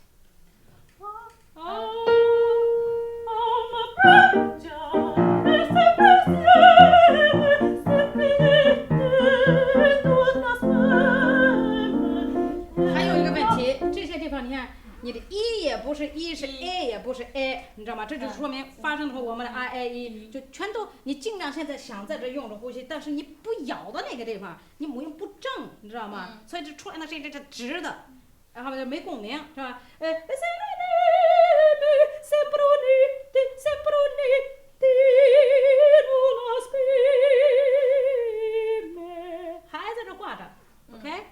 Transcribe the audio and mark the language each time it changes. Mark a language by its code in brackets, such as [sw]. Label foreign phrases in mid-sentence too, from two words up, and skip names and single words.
[zh] 还有一个问题，这些地方你看，你的一也不是一，是 a 也不是 a， 你知道吗？这就说明发生的时候我们的 i a e 就全都你尽量现在想在这用着呼吸，但是你不咬的那个地方，你母音不正，你知道吗？所以这出来的这直的，然后就没共鸣，是吧？还在这挂着 ，OK？